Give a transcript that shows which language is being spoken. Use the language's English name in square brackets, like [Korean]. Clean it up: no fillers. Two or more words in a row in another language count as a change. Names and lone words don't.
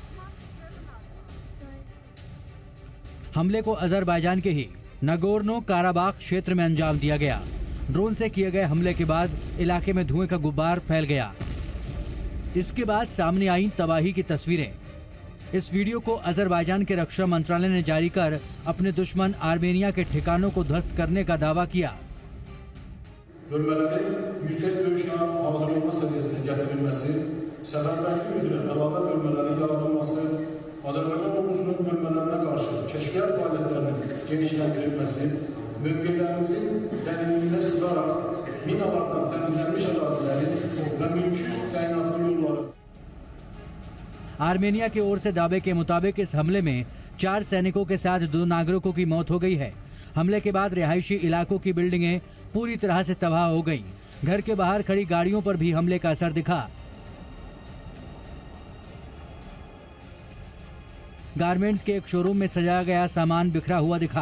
[Hindi] हमले को अजरबैजान के ही नगोर्नो काराबाख क्षेत्र में अंजाम दिया गया। ड्रोन से किए गए हमले के बाद इलाके में धुएं का गुब्बार फैल गया। इसके बाद सामने आई तबाही की तस्वीरें। इस वीडियो को अजरबैजान के रक्षा मंत्रालय ने जारी कर अपने दुश्मन आर्मेनिया के ठिकानों को ध्वस्त करने का दावा किया। [Azerbaijani] Bölmeleri yüksek dövüş hazırlanma seviyesine getirilmesi, seferberlik üzere beraber bölmelerin yaratılması, Azerbaycan ordusunun bölmelerine karşı keşfiyat faaliyetlerinin genişlendirilmesi, mövkilerimizin derinliğine sızarak minalardan temizlenmiş arazilerin ve mümkün tayinatlı yolları. [Hindi] आर्मेनिया की ओर से दावे के मुताबिक इस हमले में 4 सैनिकों के साथ 2 नागरिकों की मौत हो गई है। हमले के बाद रिहायशी इलाकों की बिल्डिंगें पूरी तरह से तबाह हो गईं। घर के बाहर खड़ी गाड़ियों पर भी हमले का असर दिखा। गारमेंट्स के एक शोरूम में सजाया गया सामान बिखरा हुआ दिखा।